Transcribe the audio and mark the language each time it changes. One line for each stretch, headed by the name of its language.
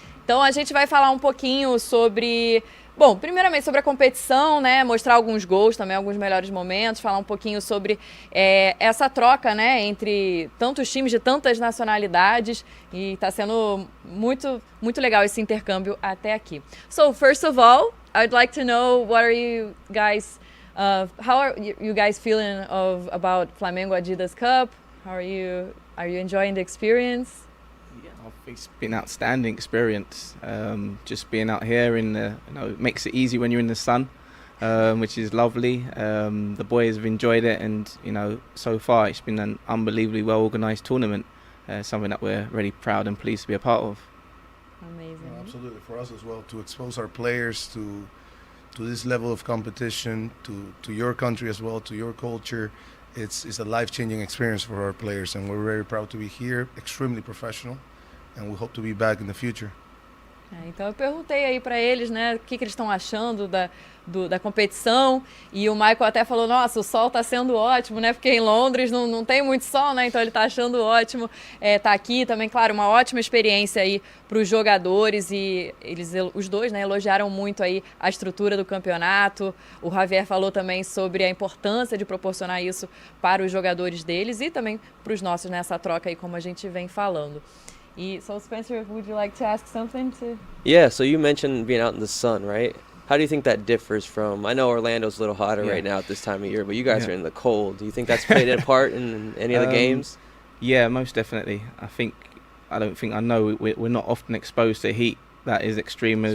Portuguese: Então a gente vai falar um pouquinho sobre, bom, primeiramente sobre a competição, né? Mostrar alguns gols, também alguns melhores momentos, falar um pouquinho sobre essa troca, né, entre tantos times de tantas nacionalidades, e está sendo muito legal esse intercâmbio até aqui.
English: So first of all, I'd like to know what are you guys, how are you guys feeling about Flamengo Adidas Cup? Are you enjoying the experience? It's been an outstanding experience. Just being out here it makes it easy when you're in the sun, which is lovely. The boys have enjoyed it, and so far it's been an unbelievably well organised tournament. Something that we're really proud and pleased to be a part of. Amazing. Well, absolutely, for us as well, to expose our players to this level of competition, to your country as well, to your culture. It's a life-changing experience for our players, and we're very proud to be here, extremely professional, and we hope to be back in the future.
Portuguese: Então eu perguntei aí para eles, né, o que eles estão achando da competição, e o Michael até falou, nossa, o sol está sendo ótimo, né, porque em Londres não tem muito sol, né, então ele está achando ótimo tá aqui também, claro, uma ótima experiência aí para os jogadores, e os dois, né, elogiaram muito aí a estrutura do campeonato. O Javier falou também sobre a importância de proporcionar isso para os jogadores deles e também para os nossos nessa troca aí, como a gente vem falando.
English: So Spencer, would you like to ask something to? Yeah, so you mentioned being out in the sun, right? How do you think that differs from, I know Orlando's a little hotter right now at this time of year, but you guys are in the cold. Do you think that's played a part in any of the games? Yeah, most definitely. I know we're not often exposed to heat that is extreme as,